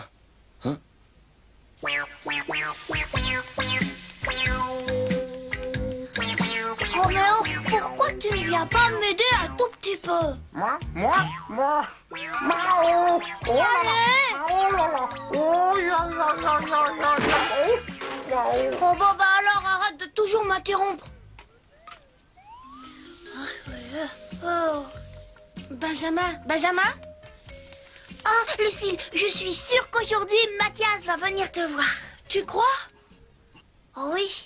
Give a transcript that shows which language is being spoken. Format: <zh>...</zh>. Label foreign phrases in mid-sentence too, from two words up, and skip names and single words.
<fr>Hein? Roméo, pourquoi tu ne viens pas m'aider un tout petit peu? Moi Mao. Oh là là. Oh là là. Oh ya ya ya ya ya ya. Oh bah alors arrête de toujours m'interrompre. Oh. Benjamin? Ah, Lucille, je suis sûre qu'aujourd'hui Mathias va venir te voir. Tu crois? Oh oui.</fr>